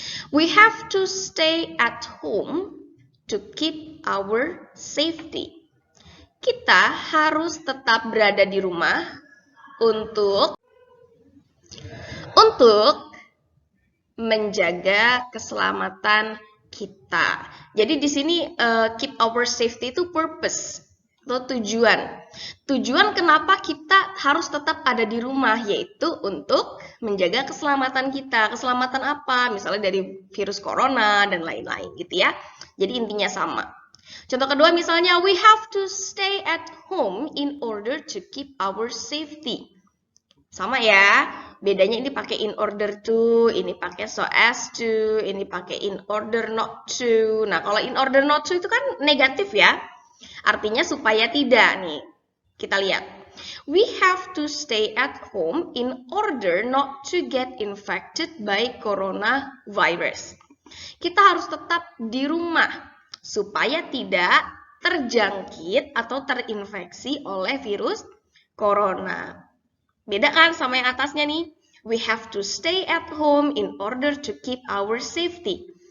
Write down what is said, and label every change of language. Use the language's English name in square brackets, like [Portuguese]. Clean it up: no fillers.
[English] We have to stay at home to keep our safety. [Indonesian] Kita harus tetap berada di rumah untuk menjaga keselamatan kita. Jadi di sini [English] keep our safety [Indonesian] itu purpose atau tujuan. Tujuan kenapa kita harus tetap ada di rumah, yaitu untuk menjaga keselamatan kita. Keselamatan apa? Misalnya dari virus corona dan lain-lain gitu ya. Jadi intinya sama. Contoh kedua misalnya, we have to stay at home in order to keep our safety. Sama ya, bedanya ini pakai in order to, ini pakai so as to, ini pakai in order not to. Nah, kalau in order not to itu kan negatif ya. Artinya supaya tidak nih. Kita lihat. [English] We have to stay at home in order not to get infected by coronavirus. [Indonesian] Kita harus tetap di rumah supaya tidak terjangkit atau terinfeksi oleh virus corona. Beda kan sama yang atasnya nih. [English] We have to stay at home in order to keep our safety.